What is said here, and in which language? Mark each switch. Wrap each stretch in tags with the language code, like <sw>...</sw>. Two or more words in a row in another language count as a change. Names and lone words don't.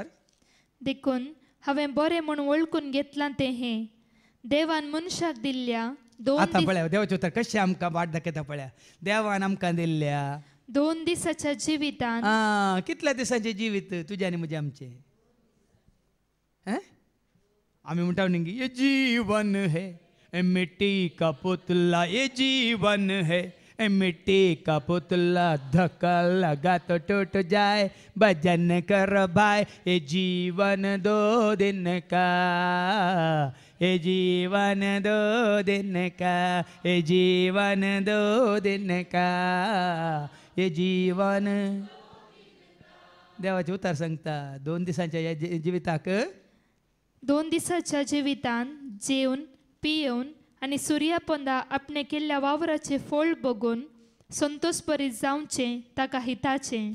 <kok>देखून हांवें बरें म्हूण वळखून घेतलां तें हें देवान मनशाक दिल्ल्या आतां पळया देवाचे उतर कशें आमकां वाट दाखयता पळया देवान आमकां दिल्ल्या 2 दिसाच्या जिवितांत कितल्या दिसांचें जिवीत तुजें आनी म्हजें आमचें आमी म्हणटा न्ही</kok> <hi>ये जीवन है मिट्टी का पुतला ये जीवन है मिट्टी का पुतला धक्का लगा तो टूट जाए भजन कर भाई ये जीवन 2 दिन का ये जीवन 2 दिन का ये जीवन 2 दिन का ये जीवन</hi> <kok>देवाचे उतार सांगता 2 दिसांच्या ह्या जिविताक 2 दिसाच्या जिवितांत जेवन पियेवन आनी सुर्यापोंदा आपणे केल्ल्या वावराचे फळ बघून संतोष भरीत जावचें ताका हिताचें</kok>